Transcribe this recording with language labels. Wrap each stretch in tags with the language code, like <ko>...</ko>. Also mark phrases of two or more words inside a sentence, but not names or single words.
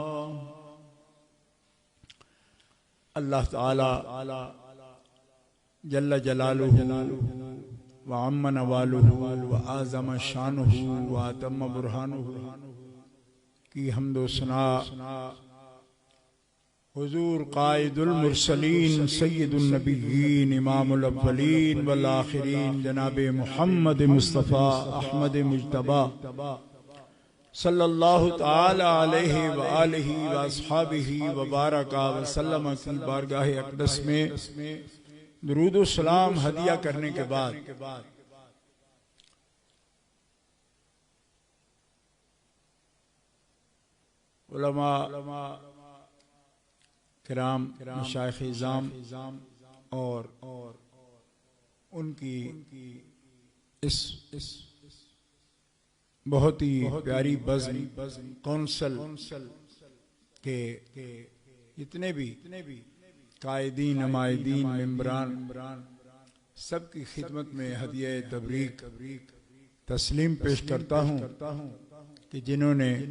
<ar>الله تعالى جل جلاله وعم نواله وأعظم شأنه وأتم برهانه</ar> <ur>کی حمد و ثنا</ur> <ar>حضور قائد المرسلين سيد النبيين إمام الأولين والآخرين</ar> <ur>جنابِ محمد مصطفیٰ احمد مجتبیٰ</ur> <ar>صلى الله تعالى عليه وعلى آله وأصحابه وبارك وسلم</ar> <ur>کی بارگاہِ اقدس میں درود و سلام ہدیہ کرنے کے بعد علما کرام، مشائخِ عظام اور ان کی اس بہت ہی پیاری بزم کونسل کے جتنے بھی قائدین، نمائندین، ممبران سب کی خدمت میں ہدیہ تبریک تسلیم پیش کرتا ہوں کہ جنہوں نے</ur>